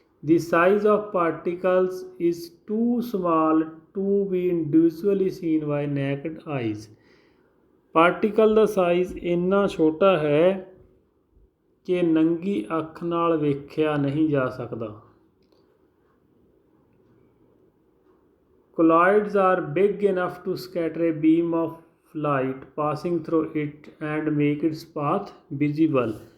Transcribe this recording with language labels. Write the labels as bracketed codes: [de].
[en] The size of particles is too small to be individually seen by naked eyes। [pa] Particle ਦਾ size ਇੰਨਾ ਛੋਟਾ ਹੈ ਕਿ ਨੰਗੀ ਅੱਖ ਨਾਲ ਵੇਖਿਆ ਨਹੀਂ ਜਾ ਸਕਦਾ। [en] Colloids are big enough to scatter a beam of light passing through it and make its path visible।